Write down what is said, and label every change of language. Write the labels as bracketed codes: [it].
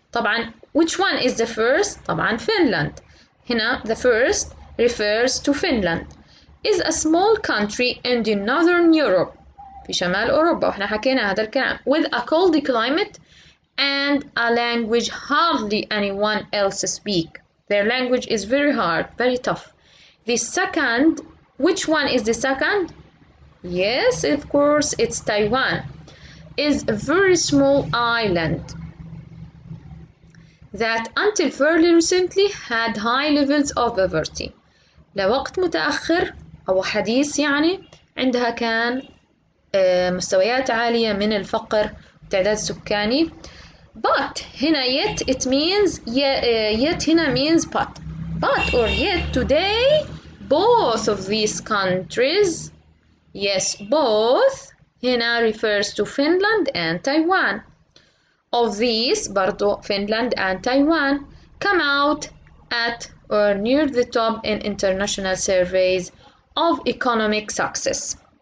[en] طبعا which one is the first? طبعا Finland. هنا the first refers to Finland. Is a small country in the northern Europe. [ar] في شمال أوروبا وإحنا حكينا هذا الكلام. [en] With a cold climate and a language hardly anyone else speak. Their language is very hard, very tough. The second, which one is the second? Yes, of course, it's Taiwan. Is a very small island that until fairly recently had high levels of poverty. [ar] لوقت متأخر أو حديث يعني عندها كان مستويات عالية من الفقر والتعداد السكاني. [en] But هنا yet it means yet هنا means but or yet today both of these countries, yes, both هنا refers to Finland and Taiwan. Of these برضو Finland and Taiwan come out at or near the top in international surveys of economic success.